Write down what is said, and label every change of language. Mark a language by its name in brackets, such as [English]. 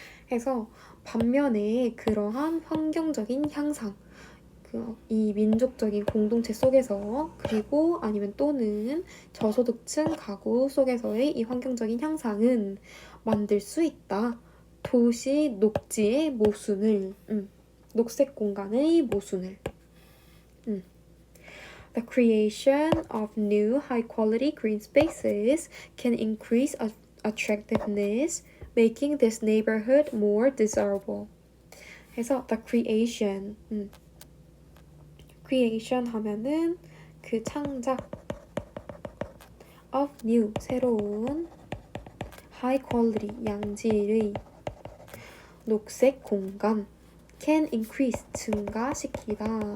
[Korean] 해서 반면에 그러한 환경적인 향상, 이 민족적인 공동체 속에서 그리고 아니면 또는 저소득층 가구 속에서의 이 환경적인 향상은 만들 수 있다. 도시 녹지의 모순을, 녹색 공간의 모순을. [English] The creation of new high-quality green spaces can increase attractiveness, making this neighborhood more desirable. [Korean] 그래서 [English] the creation, creation [Korean] 하면은 그 창작 [English] of new, 새로운 high quality, [Korean] 양질의 녹색 공간 [English] can increase, [Korean] 증가시키다.